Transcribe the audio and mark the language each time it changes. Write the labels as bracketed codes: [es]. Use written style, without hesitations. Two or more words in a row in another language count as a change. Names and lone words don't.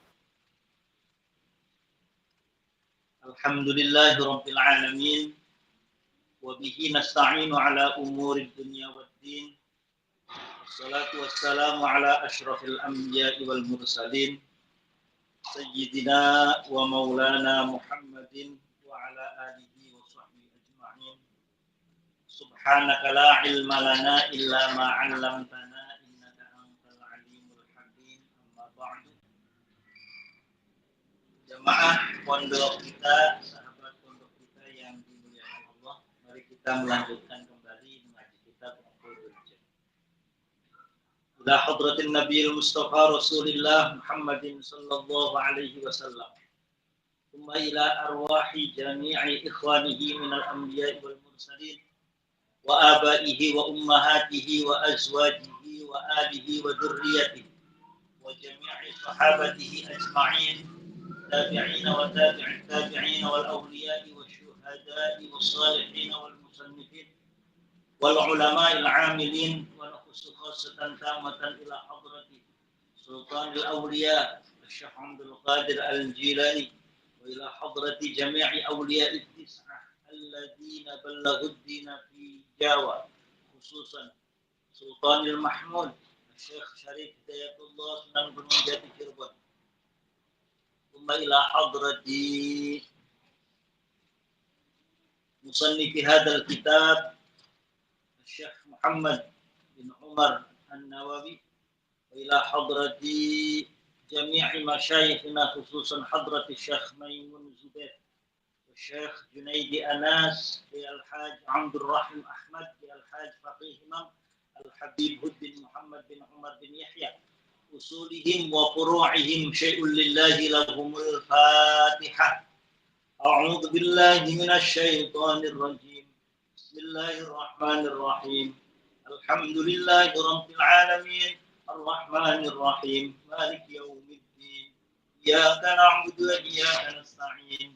[ar] الحمد لله رب العالمين وبه نستعين على أمور الدنيا والدين. والصلاة والسلام على أشرف الأنبياء والمرسلين سيدنا ومولانا محمد وعلى آله وصحبه أجمعين. سبحانك لا علم لنا إلا ما علمتنا إنك أنت العليم الحكيم. أما بعد. [id] Jamaah pondok kita, sahabat pondok kita yang dimuliakan Allah, mari kita melanjutkan kembali mengaji kitab Uqudul Jannah. [ar] إلى حضرة النبي المصطفى رسول الله محمد صلى الله عليه وسلم. ثم إلى أرواح جميع إخوانه من الأنبياء والمرسلين وآبائه وأمهاته وأزواجه وآله وذرياته وجميع صحابته أجمعين التابعين وتابعي التابعين والأولياء والشهداء والصالحين والمصنفين والعلماء العاملين ونفس خاصة تامة إلى حضرة سلطان الأولياء الشيخ عبد القادر الجيلاني وإلى حضرة جميع أولياء التسعة الذين بلغوا الدين في جاوة، خصوصا سلطان المحمود الشيخ شريف هداية الله Sunan Gunung Jati Cirebon. ثم إلى حضرة مصنف هذا الكتاب الشيخ محمد بن عمر النووي وإلى حضرة جميع مشايخنا خصوصا حضرة الشيخ ميمون زبير الشيخ جنيدي أنس الحاج عبد الرحيم أحمد الحاج فقيه إمام الحبيب هدى الدين محمد بن عمر بن يحيى أصولهم وفروعهم شيء لله لهم الفاتحة. أعوذ بالله من الشيطان الرجيم. بسم الله الرحمن الرحيم. الحمد لله رب العالمين. الرحمن الرحيم. مالك يوم الدين. إياك نعبد وإياك نستعين.